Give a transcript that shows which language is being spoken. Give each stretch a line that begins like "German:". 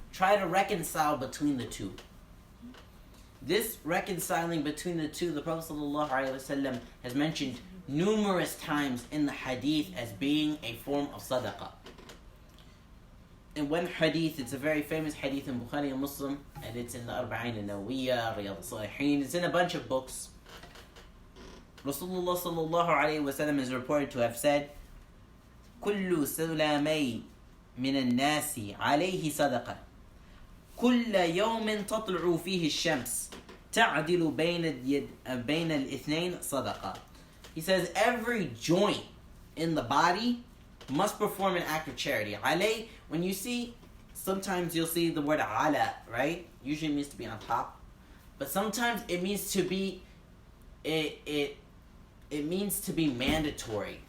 English: Try to reconcile between the two. This reconciling between the two, the Prophet ﷺ has mentioned numerous times in the hadith as being a form of sadaqah. In one hadith, it's a very famous hadith in Bukhari and Muslim, and it's in the Arba'in al-Nawawiyya, Riyadh al-Salihin, it's in a bunch of books.
Arabic: Rasulullah sallallahu alayhi wa sallam
English: is reported to have said,
Arabic: كُلُّ سُلَامَيْ مِنَ النَّاسِ عَلَيْهِ صَدَقَةً كُلَّ يَوْمٍ تَطْلُعُ فِيهِ الشَّمْسِ تَعْدِلُ بَيْنَ الْإِثْنَيْنِ صَدَقَةً.
English: He says every joint in the body must perform an act of charity. Alay, when you see, sometimes you'll see the word ala, right? Usually it means to be on top. But sometimes it means to be, it means to be mandatory.